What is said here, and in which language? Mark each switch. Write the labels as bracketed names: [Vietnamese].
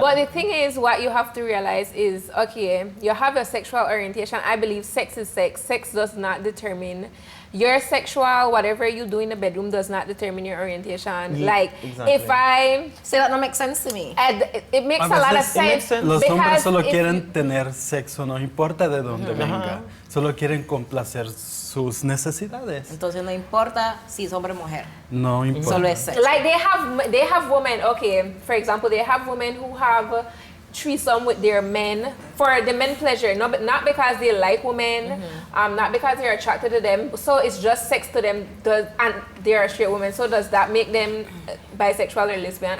[English] But the thing is, what you have to realize is, okay, you have a sexual orientation. I believe sex is sex. Sex does not determine your sexual, whatever you do in the bedroom does not determine your orientation. Yeah, like, exactly. if I... Say that don't make sense to me. It makes a lot of sense. [Spanish] Los hombres solo [English] if [Spanish] quieren tener sexo, no importa de dónde venga. Solo quieren complacer sus necesidades. Entonces no importa si es hombre o mujer. No importa. Solo es sexo. [English] Like they have women, okay, for example, they have women who have threesome with their men for the men pleasure, not because they like women, not because they're attracted to them. So it's just sex to them, and they're a straight woman. So does that make them bisexual or lesbian?